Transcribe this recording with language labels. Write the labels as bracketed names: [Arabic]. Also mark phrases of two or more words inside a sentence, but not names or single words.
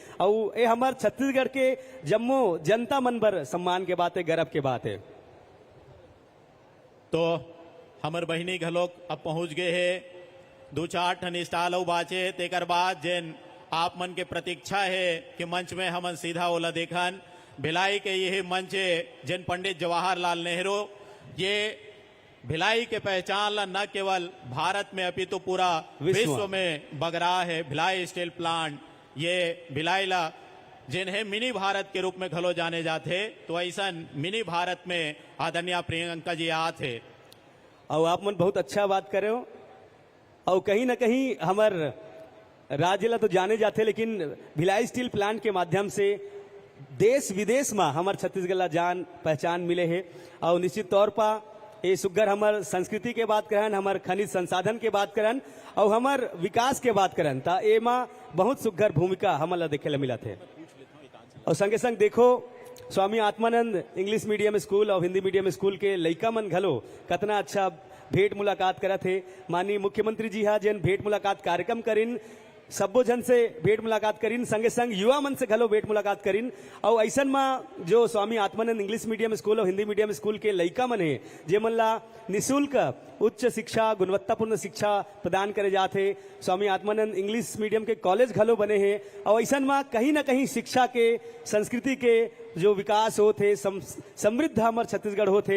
[Chhattisgarhi] और ये हमार छत्तीसगढ़ के जम्मो जनता मन बर सम्मान के बात है, गर्व के बात है। तो हमर बहिनी घलोक अब पहुंच गए है, 2-4 टन स्टाल और बाचे। तेकर बाद जिन आप मन के प्रतीक्षा है कि मंच में हमन सीधा ओला देखन, भिलाई के यही मंच है जिन पंडित जवाहरलाल नेहरू ये भिलाई के पहचान ला न केवल भारत में अपितु पूरा विश्व में बगरा है। भिलाई स्टील प्लांट ये भिलाई ला जिन्हें मिनी भारत के रूप में घलो जाने जाते, तो ऐसा मिनी भारत में आदरणीय प्रियंका जी आते। और आप मन बहुत अच्छा बात करे हो, और कहीं ना कहीं हमार राज्य ला तो जाने जाते, लेकिन भिलाई स्टील प्लांट के माध्यम से देश विदेश में हमार छत्तीसगढ़ ला जान पहचान मिले है। और निश्चित तौर पर ये सुग्घर हमार संस्कृति के बात करन, हमार खनिज संसाधन के बात करन और हमार विकास के बात करन, ता एमा बहुत सुग्घर भूमिका हमन ला देखे ला मिला थे। और संगे संग देखो स्वामी आत्मानंद इंग्लिश मीडियम स्कूल और हिंदी मीडियम स्कूल के लइका मन घलो कतना अच्छा भेंट मुलाकात करा थे। माननीय मुख्यमंत्री जी हा जिन भेंट मुलाकात कार्यक्रम करिन, सबो जन से भेंट मुलाकात करिन, संगे संग युवा मन से घलो भेंट मुलाकात करिन। और ऐसन में जो स्वामी आत्मानंद इंग्लिश मीडियम स्कूल और हिंदी मीडियम स्कूल के लइका मन है जे मन ला निःशुल्क उच्च शिक्षा, गुणवत्तापूर्ण शिक्षा प्रदान करे जाते। स्वामी आत्मानंद इंग्लिश मीडियम के कॉलेज घलो बने हैं, और ऐसन में कहीं ना कहीं शिक्षा के, संस्कृति के जो विकास होते, समृद्ध हमार छत्तीसगढ़ होते।